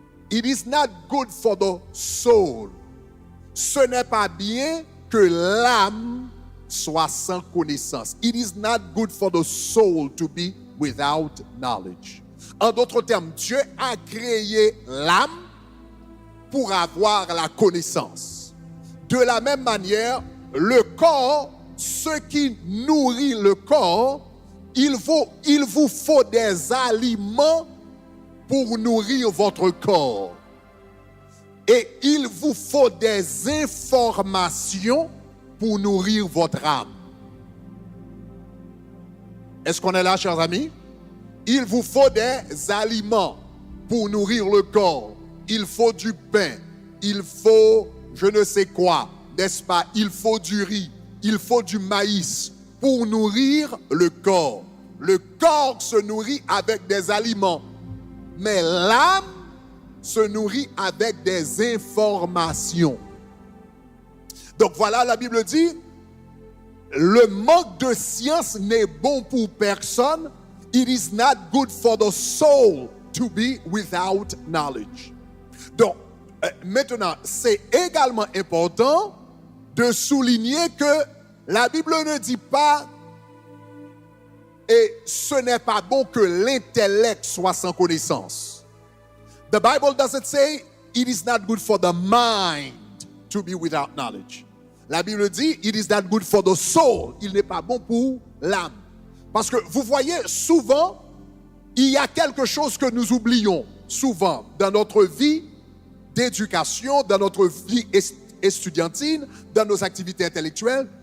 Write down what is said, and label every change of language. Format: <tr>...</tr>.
<en>It is not good for the soul.</en> <fr>Ce n'est pas bien que l'âme soit sans connaissance.</fr> <en>It is not good for the soul to be without knowledge.</en> <fr>En d'autres termes, Dieu a créé l'âme pour avoir la connaissance. De la même manière, le corps, ce qui nourrit le corps, il vous faut des aliments pour nourrir votre corps. Et il vous faut des informations pour nourrir votre âme. Est-ce qu'on est là, chers amis? Il vous faut des aliments pour nourrir le corps. Il faut du pain. Il faut je ne sais quoi, n'est-ce pas? Il faut du riz. Il faut du maïs pour nourrir le corps. Le corps se nourrit avec des aliments. Mais l'âme se nourrit avec des informations. Donc voilà, la Bible dit, le manque de science n'est bon pour personne.</fr> <en>It is not good for the soul to be without knowledge.</en> <fr>Donc, maintenant, c'est également important de souligner que la Bible ne dit pas et ce n'est pas bon que l'intellect soit sans connaissance.</fr> <en>The Bible doesn't say it is not good for the mind to be without knowledge.</en> <fr>La Bible dit</fr> <en>it is not good for the soul.</en> <fr>Il n'est pas bon pour l'âme. Parce que vous voyez, souvent, il y a quelque chose que nous oublions souvent dans notre vie d'éducation, dans notre vie estudiantine, dans nos activités intellectuelles.</fr>